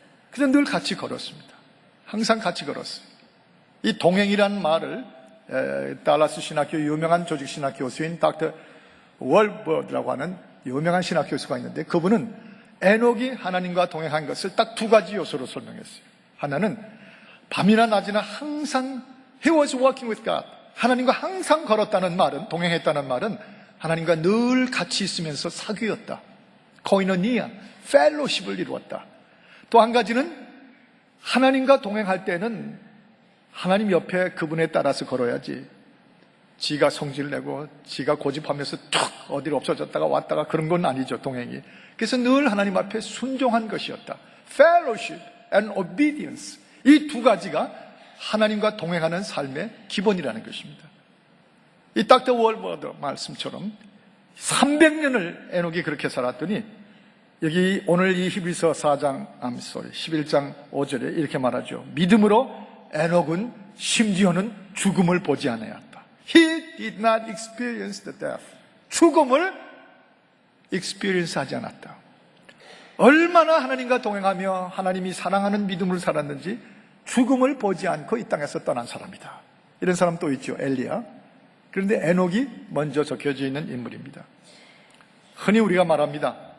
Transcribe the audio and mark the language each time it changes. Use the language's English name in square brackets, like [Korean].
[Korean] 그래서 늘 같이 걸었습니다. 항상 같이 걸었어요. 이 동행이라는 말을 달라스 신학교 유명한 조직 신학 교수인 닥터 월버드라고 하는 유명한 신학 교수가 있는데 그분은 에녹이 하나님과 동행한 것을 딱 두 가지 요소로 설명했어요. 하나는 밤이나 낮이나 항상 [English] He was walking with God. [Korean] 하나님과 항상 걸었다는 말은, 동행했다는 말은 하나님과 늘 같이 있으면서 사귀었다. 코이노니아, 펠로십을 이루었다. 또 한 가지는 하나님과 동행할 때는 하나님 옆에 그분에 따라서 걸어야지 지가 성질내고 지가 고집하면서 툭 어디로 없어졌다가 왔다가 그런 건 아니죠, 동행이. 그래서 늘 하나님 앞에 순종한 것이었다. [English] Fellowship and obedience. [Korean] 이 두 가지가 하나님과 동행하는 삶의 기본이라는 것입니다. 이 닥터 월버드 말씀처럼 300년을 에녹이 그렇게 살았더니 여기 오늘 이 히브리서 4장 11장 5절에 이렇게 말하죠. 믿음으로 에녹은 심지어는 죽음을 보지 않았다. [English] He did not experience the death. [Korean] 죽음을 experience 하지 않았다. 얼마나 하나님과 동행하며 하나님이 사랑하는 믿음을 살았는지 죽음을 보지 않고 이 땅에서 떠난 사람이다. 이런 사람 또 있죠. 엘리야. 그런데 에녹이 먼저 적혀져 있는 인물입니다. 흔히 우리가 말합니다.